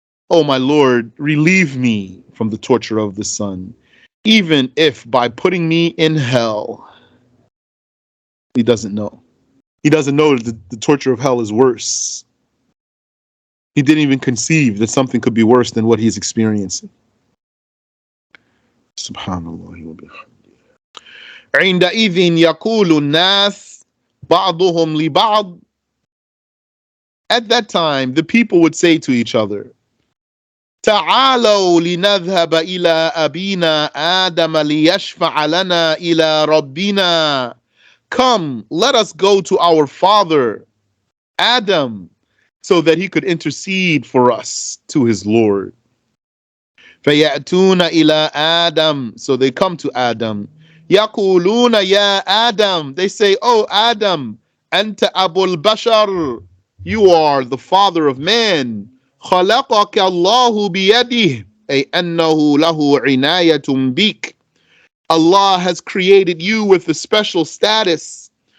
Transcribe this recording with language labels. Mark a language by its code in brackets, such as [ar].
[en] Oh my Lord, relieve me from the torture of the sun, even if by putting me in hell. He doesn't know. He doesn't know that the torture of hell is worse. He didn't even conceive that something could be worse than what he's experiencing. Subhanallah. [ar] عندئذ يقول الناس بعضهم لبعض. [en] At that time, the people would say to each other, [ar] تعالوا لنذهب إلى أبينا آدم ليشفع لنا إلى ربنا. [en] Come, let us go to our father, Adam, so that he could intercede for us to his Lord. [ar] فَيَأْتُونَ إِلَىٰ Adam. [en] So they come to Adam. [ar] يَقُولُونَ يَا Adam. [en] They say, oh Adam, [ar] أَنْتَ أَبُو الْبَشَرِ. [en] You are the father of man. [ar] خَلَقَكَ اللَّهُ بِيَدِهِ أي أَنَّهُ لَهُ عِنَايَةٌ بِكَ. [en] Allah has created you with a special status.